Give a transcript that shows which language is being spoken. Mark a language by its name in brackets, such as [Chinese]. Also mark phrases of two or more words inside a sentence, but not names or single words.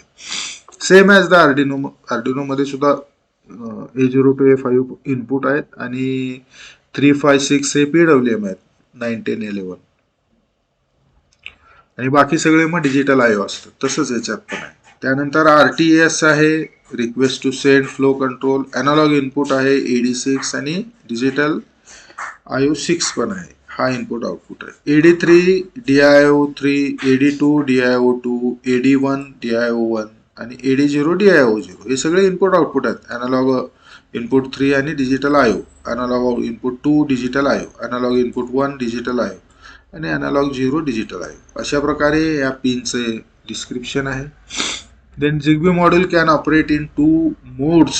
[English] same as the [Marathi] आर्डिनो मध्ये सुद्धा A0 to A5 इनपुट आहेत आणि 3, 5, 6 हे PWM आहेत, 9, 10, 11 आणि बाकी सगळे मग डिजिटल IO असतात. तसंच याच्यात पण आहे. त्यानंतर RTS आहे, [English] request to send flow control. analog input [Marathi] आहे AD6 आणि [English] digital IO [Marathi] 6 पण आहे, हा [English] input output [Marathi] आहे. AD3 DIO3, AD2 DIO2, AD1 DIO1 आणि AD0 DIO0 हे सगळे [English] input output [Marathi] आहेत. [English] analog input 3 आणि digital IO, analog input 2 digital IO, analog input 1 digital IO आणि analog 0 digital आहे. [Marathi] अशा प्रकारे या पिनचे डिस्क्रिप्शन आहे. [English] then ZigBee module can operate in 2 modes.